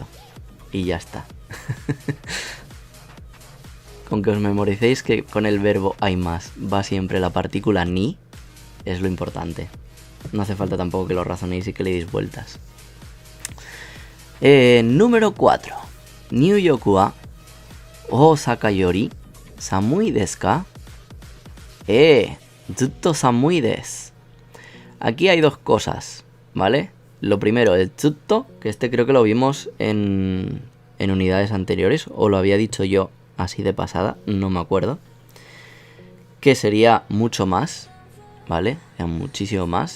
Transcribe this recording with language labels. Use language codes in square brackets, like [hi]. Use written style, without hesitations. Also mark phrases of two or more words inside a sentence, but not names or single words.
[es] Y ya está. Con que os memoricéis que con el verbo aimas va siempre la partícula ni, es lo importante. No hace falta tampoco que lo razonéis y que le deis vueltas. Número 4. [ja] ニューヨークは大阪より寒いですか? ずっと寒いです. [es] Aquí hay dos cosas, ¿vale? Lo primero, el zutto, que este creo que lo vimos en unidades anteriores, o lo había dicho yo así de pasada, no me acuerdo. Que sería mucho más, ¿vale? O sea, muchísimo más.